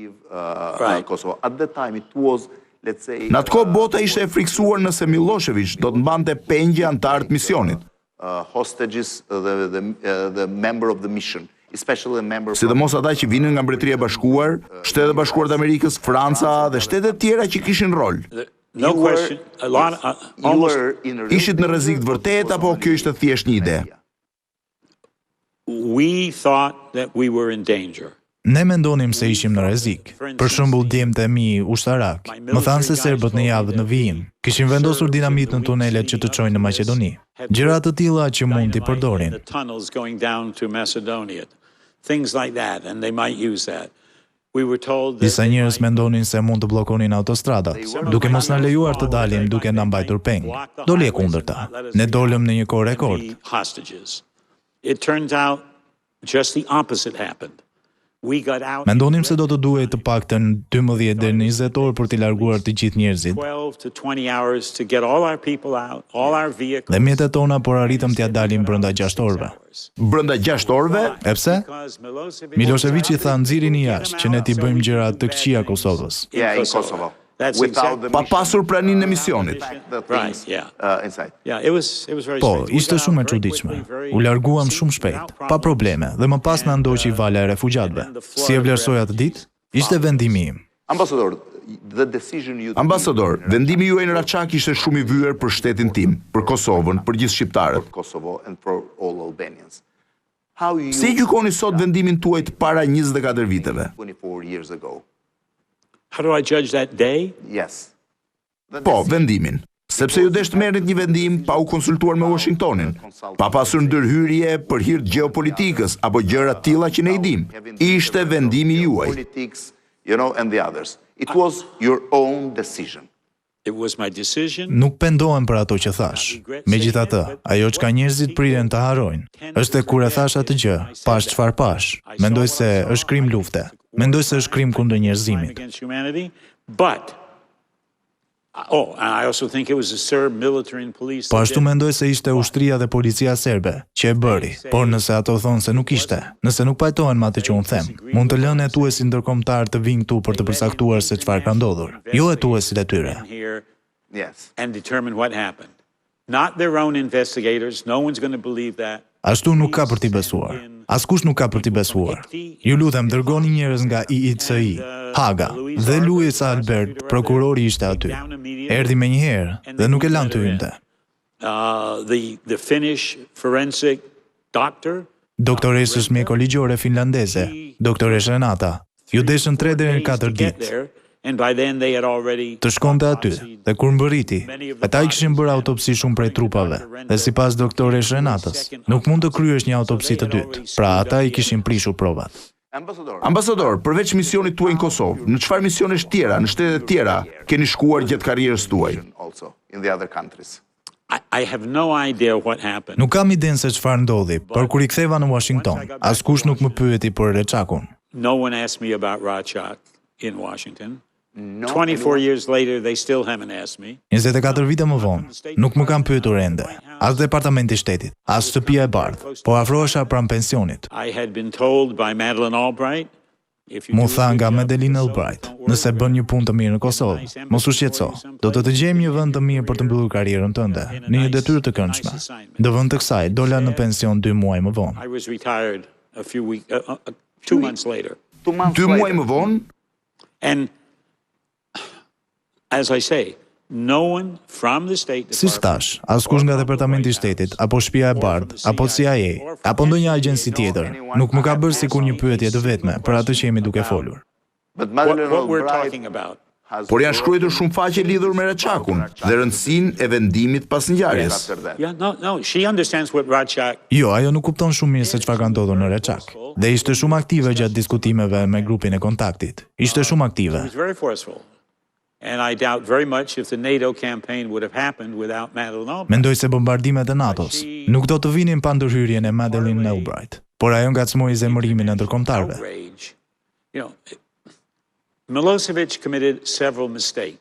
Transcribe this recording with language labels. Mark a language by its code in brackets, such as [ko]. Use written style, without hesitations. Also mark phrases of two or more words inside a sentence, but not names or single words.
[sq] Në atë kohë bota ishte e friksuar nëse Milošević do të mbante pengje antarët misionit. Sidomos ata që vinin nga Mbretëria e Bashkuar, Shtetet e Bashkuara të Amerikës, Franca dhe shtetet tjera që kishin rol. [en] No question. [sq] Ishit në rrezik të vërtetë apo kjo ishte thjesht një ide? [en] We thought that we were in danger. [sq] Ne mendonim se ishim në rrezik. Për shembull, djemtë e mi ushtarak më thanë se serbët në javët në vijim kishin vendosur dinamit në tunelet që të çojnë në Maqedoni. Gjëra të tilla që mund t'i përdorin. [en] The tunnels going down to Macedonia. Things like that, and they might use that. [sq] Disa njerëz mendonin se mund të bllokonin autostradat, duke mos na lejuar të dalim duke na mbajtur peng. Doli e kundërta. Ne dolëm në një kohë rekord. [en] It turns out just the opposite happened. [sq] Mendonim se do të duhej të paktën 12 deri në 20 orë për t'i larguar të gjithë njerëzit. [en] 12 to 20 hours to get all our people out, all our vehicles. [sq] Dhe mjetet tona por arritëm t'ja dalim brenda 6 orëve. Brenda 6 orëve? E pse? Miloševići tha nxirini jashtë që ne t'i bëjmë gjëra të këqija Kosovës. [en] In Kosovo. [sq] Pa pasur praninë e misionit. Po, ishte shumë e çuditshme. U larguam shumë shpejt, pa probleme, dhe më pas na ndoqi vala e refugjatëve. Si e vlerësoja atë ditë? Ishte vendimi im. Ambasador, vendimi juaj në Reçak ishte shumë i vyer për shtetin tim, për Kosovën, për gjithë shqiptarët. Si e gjykoni sot vendimin tuaj të para 24 viteve? [en] How do I judge that day? [sq] Po, vendimin. Sepse ju desh të merrnit një vendim pa u konsultuar me Washingtonin, pa pasur ndërhyrje për hir të gjeopolitikës apo gjëra të tilla që ne i dim. Ishte vendimi juaj. [en] It was your own decision. It was my decision. [sq] Nuk pendohem për ato që thash. Megjithatë, ajo çka njerëzit priren të harrojnë, është se kur e thash atë gjë, pash çfarë pash. Mendoj se është krim lufte. Mendoj se është krim kundër njerëzimit. [en] I also think it was the Serb military and police. [sq] Po ashtu mendoj se ishte ushtria dhe policia serbe që e bëri, por nëse ato thonë se nuk ishte, nëse nuk pajtohen me atë që unë them, mund të lënë hetuesi ndërkombëtar të vinë këtu për të përcaktuar se çfarë ka ndodhur. Jo hetuesit e tyre. [en] And determine what happened. Not their own investigators. No one's going to believe that. [sq] Ashtu nuk ka për t'i besuar. Askush nuk ka për t'i besuar. Ju lutem, dërgoni njerëz nga IICI, Haga, dhe Luis Albert, prokurori ishte aty. Erdhi menjëherë dhe nuk e lan të hynte. [en] The Finnish forensic doctor, [sq] doktoreshës mjekoligjore finlandeze, doktoresh Renata, ju deshën 3 deri në 4 ditë. Të shkonte aty, dhe kur mbërriti, ata i kishin bërë autopsi shumë prej trupave, dhe sipas doktoresh Renatës, nuk mund të kryesh një autopsi të dytë, pra ata i kishin prishur provat. Ambasador, përveç misionit tuaj në Kosovë, në çfarë misionesh tjera, në shtete tjera, keni shkuar gjatë karrierës tuaj? [en] I have no idea what happened. [sq] Nuk kam idenë se çfarë ndodhi, por kur i ktheva në Washington, askush nuk më pyeti për Reçakun. [en] No one asked me about Reçak in Washington. 24 years later, they still haven't asked me. [sq] 24 vite më vonë, nuk më kanë pyetur ende, as departamenti i shtetit, as shtëpia e bardhë, po afrohesha pranë pensionit. [en] I had been told by Madeleine Albright, [sq] mu tha nga Madeleine Albright, nëse bën një punë të mirë në Kosovë, mos u shqetëso, do të gjejmë një vend të mirë për të mbyllur karrierën tënde, në një detyrë të këndshme. Në vend të kësaj, dola në pension 2 muaj më vonë. [en] I was retired a few weeks, 2 months later. [sq] 2 muaj më vonë? [en] And as I say, no one from the State Department. [sq] Si thash, askush nga departamenti i shtetit, apo shtëpia e bardhë, apo CIA, apo ndonjë agjenci tjetër, nuk më ka bërë sikur një pyetje të vetme për atë që jemi duke folur. [en] What we're talking about. [sq] Por janë shkruar shumë faqe lidhur me Reçakun dhe rëndësinë e vendimit pas ngjarjes. [en] Yeah, no, she understands what Reçak. [sq] Jo, ajo nuk kupton shumë mirë se çfarë ka ndodhur në Reçak. Dhe ishte shumë aktive gjatë diskutimeve me grupin e kontaktit. Ishte shumë aktive. [en] She was very forceful. And I doubt very much if the NATO campaign would have happened without Madeleine Albright. [sq] Mendoj se bombardimet e NATO-s nuk do të vinin pa ndërhyrjen e Madeleine Albright, por ajo ngacmoi zemërimin e ndërkombëtarëve. [en] You know, Milošević committed several mistakes.